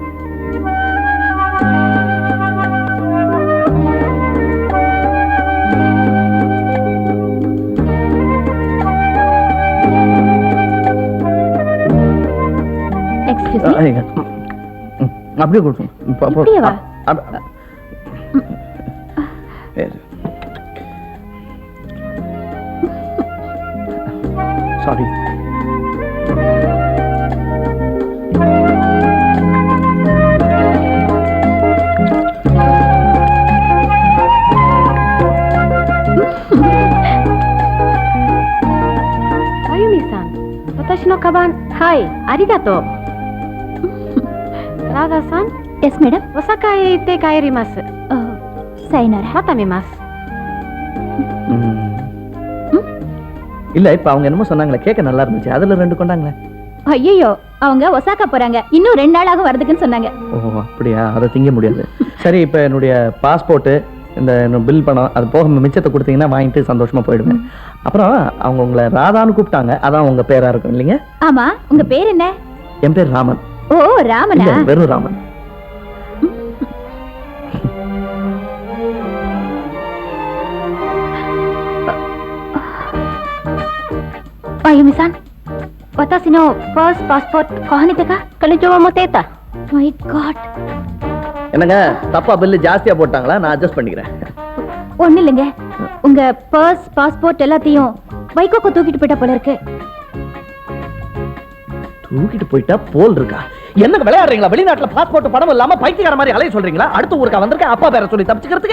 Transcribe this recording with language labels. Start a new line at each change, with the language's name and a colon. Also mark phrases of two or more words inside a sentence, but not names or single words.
English: Excuse me.
Tamil: அப்படியே கொடுக்கும். இப்படியே வா. சாரி.
Japanese: Ayumi-san, 私のカバン、はい、ありがとう。ラダさん、
English: Yes madam.
Japanese: お酒へ行って帰ります。 சைனாரா. また見ます。
Tamil: இல்ல இப்ப அவங்க என்னமோ சொன்னாங்களே, கேட்க நல்லா இருந்துச்சு, அதுல 2 கொண்டாங்களே. ஐயோ, அவங்க ஒசாக்கா போறாங்க, இன்னும் 2 நாளாக வரதுக்குன்னு சொன்னாங்க. ஓ அப்படியா, அதை திங்க முடியாது. சரி, இப்ப என்னுடைய பாஸ்போர்ட், இந்த பில் பணம், அது போக மிச்சத்தை கொடுத்தீங்கன்னா வாங்கிட்டு சந்தோஷமா போயிடுவேன். அப்புறம் அவங்க உங்களை ராதான்னு கூப்பிட்டாங்க, அதான் உங்க பேரா இருக்கும் இல்லைங்க? ஆமா, உங்க பேர் என்ன? என் பேர் ராமன். ஓ ராமனா? இல்ல, வெறும் ராமன்.
Japanese: Ayumi-san, 私のファーストパスポート買われてか? 彼女は持っていた。
English: My God.
Tamil: என்னங்க தப்பா பில்லு ஜாஸ்தியா போட்டாங்களா? நான் அட்ஜஸ்ட் பண்ணிக்கிறேன். ஒண்ணு இல்லைங்க, உங்க பர்ஸ் பாஸ்போர்ட் எல்லாத்தையும் வைகோக்கு தூக்கிட்டு போயிட்டா போல இருக்கு. தூக்கிட்டு போயிட்டா போல் இருக்கா? என்னங்க விளையாடுறீங்களா? வெளிநாட்டுல பாஸ்போர்ட் பணம் இல்லாம பைத்தியக்கார மாதிரி அலைய சொல்றீங்களா? அடுத்த ஊருக்கா வந்திருக்க அப்பா பேரை சொல்லி தப்பிச்சுக்கிறதுக்கு?